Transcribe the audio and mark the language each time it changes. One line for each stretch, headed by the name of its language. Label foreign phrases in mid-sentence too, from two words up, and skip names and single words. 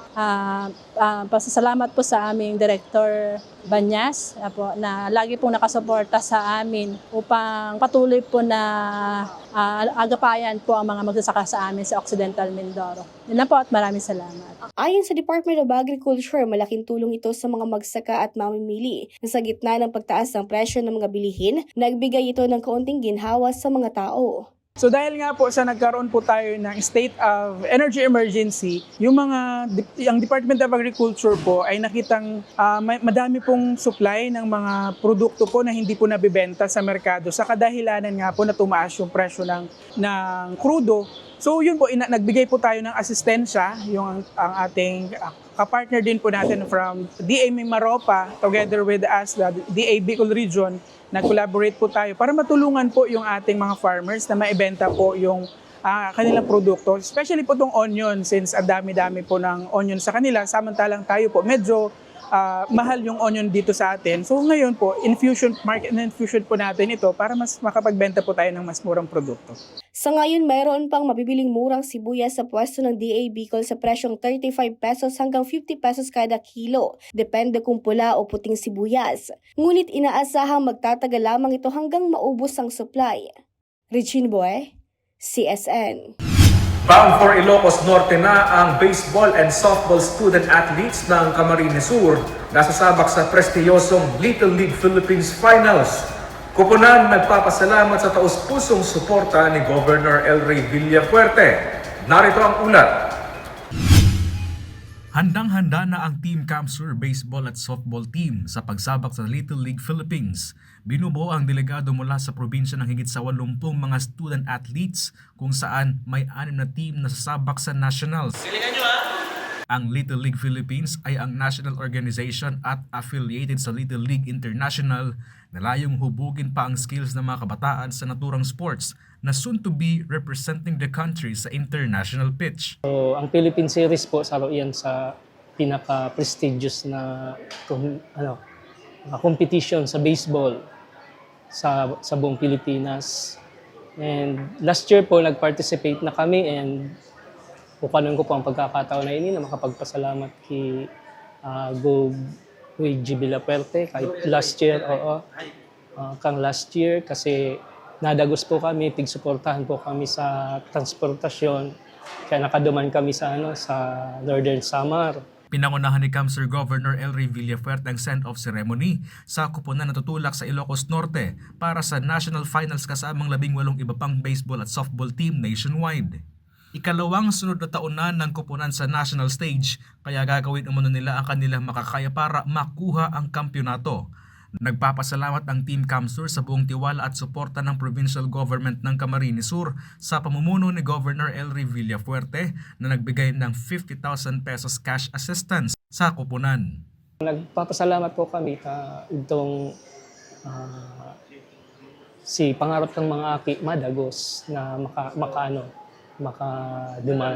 Filipino: Pasasalamat po sa aming Director Banyas na lagi pong nakasuporta sa amin upang patuloy po na agapayan po ang mga magsasaka sa amin sa Occidental Mindoro. Yun na po at maraming salamat. Ayon sa Department of Agriculture, malaking tulong ito sa mga magsaka at mamimili na sa gitna ng pagtaas ng presyo ng mga bilihin, nagbigay ito ng kaunting ginhawa sa mga tao. So dahil nga po sa nagkaroon po tayo ng
English: state of energy emergency,
Filipino: yung Department of Agriculture po ay nakitang madami pong supply ng mga produkto po na hindi po nabibenta sa merkado sa kadahilanan nga po na tumaas yung presyo ng krudo. So yun po, nagbigay po tayo ng asistensya, yung ang ating kapartner din po natin
English: from DA Mimaropa together with us, the DA Bicol Region.
Filipino: Nag-collaborate po tayo para matulungan po yung ating mga farmers na maibenta po yung kanilang produkto. Especially po itong onion, since ang dami-dami po ng onion sa kanila, samantalang tayo po medyo mahal yung onion dito sa atin. So ngayon po,
English: market infusion
Filipino: po natin ito para mas makapagbenta po tayo ng mas murang produkto. Sa ngayon, mayroon pang mabibiling murang sibuyas sa pwesto ng DA Bicol sa presyong 35 pesos hanggang 50 pesos kada kilo, depende kung pula o puting sibuyas. Ngunit inaasahang magtatagal lamang ito hanggang maubos ang supply. Regine Boy, CSN.
English: Bound for
Filipino: Ilocos Norte na ang
English: baseball and softball student athletes
Filipino: ng Camarines Sur na sasabak sa prestiyosong Little League Philippines Finals. Kupunan nagpapasalamat sa taus-pusong suporta ni Governor El Rey Villafuerte. Narito ang ulat. Handang-handa na ang Team CamSur Baseball at Softball Team sa pagsabak sa Little League Philippines. Binubuo ang delegado mula sa probinsya ng higit sa 80 mga
English: student athletes
Filipino: kung saan may 6 na team na sasabak sa nationals. Ang Little League Philippines ay ang
English: national organization
Filipino: at affiliated sa Little League International na layong hubugin pa ang skills ng mga kabataan sa naturang sports na
English: soon to be representing the country
Filipino: sa
English: international pitch.
Filipino: So, ang Philippine Series po, salo yan sa pinaka-prestigious na competition sa baseball sa buong Pilipinas.
English: And last year
Filipino: po, nag-participate na kami and kukunin ko po ang pagkakataon na ini na makapagpasalamat kay Luigi Villafuerte kahit
English: last year, last year
Filipino: kasi
Bikol: nadagos po kami, tigsuportahan po kami sa transportasyon kaya nakaduman kami
Filipino: sa Northern Samar. Pinangunahan ni CamSur Governor El Rey Villafuerte ang
English: send-off ceremony
Filipino: sa kupunan na tutulak sa Ilocos Norte para sa
English: national finals
Filipino: kasamang 18 iba pang baseball at softball team nationwide. Ikalawang sunod na taon na ng kupunan sa national stage kaya gagawin umano nila ang kanilang makakaya para makuha ang kampyonato. Nagpapasalamat ang Team CamSur sa buong tiwala at suporta ng
English: provincial government
Filipino: ng Camarines Sur sa pamumuno ni Governor El Rey Villafuerte na nagbigay ng 50,000 pesos
English: cash assistance
Filipino: sa kupunan.
Bikol: Nagpapasalamat po kami itong si pangarap ng mga aki madagos na makaduman.